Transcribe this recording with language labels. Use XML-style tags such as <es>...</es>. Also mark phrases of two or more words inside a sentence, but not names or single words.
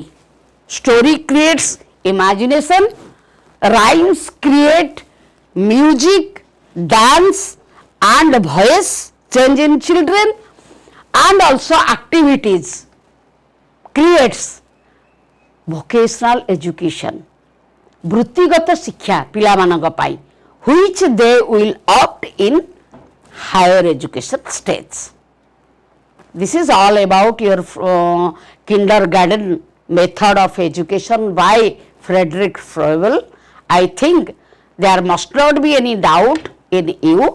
<en>Story creates imagination, rhymes create music, dance and voice change in children, and also activities creates vocational education,</en> <or>ବୃତ୍ତିଗତ ଶିକ୍ଷା ପିଲାମାନଙ୍କ ପାଇଁ,</or> <en>which they will opt in higher education stage. This is all about your kindergarten method of education by Frederick Froebel. I think there must not be any doubt in you.</en>